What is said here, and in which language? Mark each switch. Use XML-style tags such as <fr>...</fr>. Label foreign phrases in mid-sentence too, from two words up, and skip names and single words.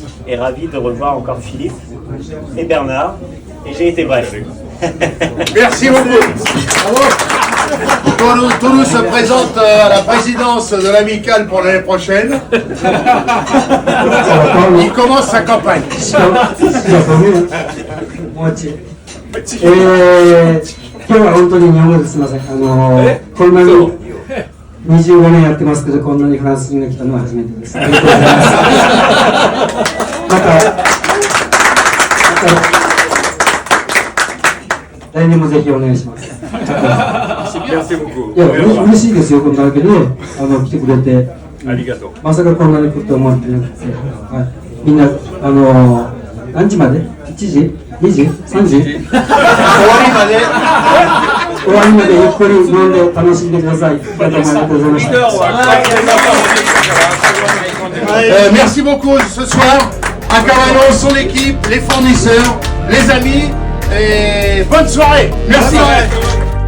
<fr>Et ravi de revoir encore Philippe et Bernard. Et j'ai été bref. Merci beaucoup. Toulouse se présente à la présidence de l'amicale pour l'année prochaine. Il commence sa campagne.</fr> <ja>今日は本当に日本語ですみません。こんなに25年やってますけど、こんなにフランス人が来たのは初めてです。ありがとうございます。また来年もぜひお願いします。いや、嬉しいですよ、こんなわけで来てくれて。ありがとう。まさかこんなに来ると思ってなくて、はい、みんな何時まで？1時？2時？3時？終わりまでゆっくり飲んで楽しんでください。ありがとうございました。</ja> <fr>Merci beaucoup ce soir à Cavano, son équipe, les fournisseurs, les amis et bonne soirée. Merci.</fr>